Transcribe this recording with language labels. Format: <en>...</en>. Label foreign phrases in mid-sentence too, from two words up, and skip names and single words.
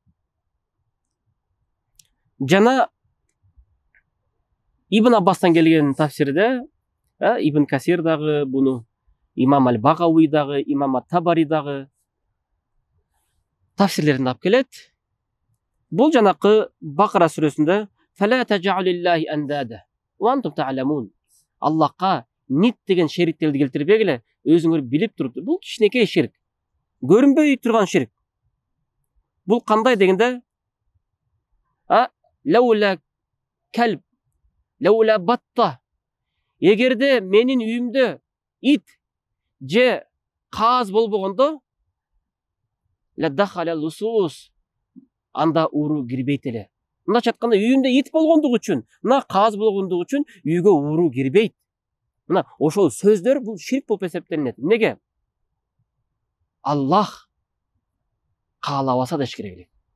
<ky>Жана Ибн Аббастан келген тафсирде, Ибн Касир дагы буну, имам аль-Багауи дагы, имам ат-Табари дагы тафсирлерин алып келет. Бул жанакы Бакара сүрөсүндө</ky> <ar>"فلا تجعلوا لله أندادا وأنتم تعلمون",</ar> <ky>Аллахка нит деген шериктерди келтирбегиле, өзүңөр билип туруп. Бул кичинекей ширк, көрүнбөй турган ширк. Бул кандай дегенде,</ky> <ar>لولا الكلب لولا البط,</ar> <ky>эгерде менин үйүмдө ит же каз болбогондо,</ky> <ar>لدخل اللصوص,</ar> <ky>анда уруу кирбейт эле. Мындайча айтканда, үйүмдө ит болгондугу үчүн, мына каз болгондугу үчүн үйгө уруу кирбейт. Мына ошол сөздөр бул ширк болуп эсептелинет. Неге? Аллах каалабаса да эч керек элек.</ky>